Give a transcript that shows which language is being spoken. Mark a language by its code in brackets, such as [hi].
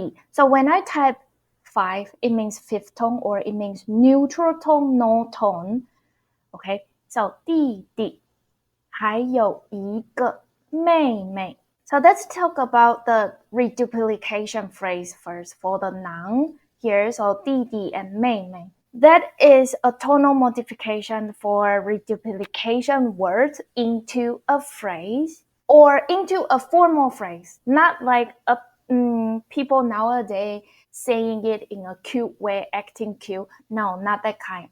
[en] So when I type 5, it means fifth tone or it means neutral tone, no tone. Okay, so [zh] 弟弟，还有一个妹妹。 [en] So let's talk about the reduplication phrase first for the noun here. So 弟弟 and 妹妹.That is a tonal modification for reduplication words into a phrase or into a formal phrase, not like people nowadays saying it in a cute way, acting cute. No, not that kind.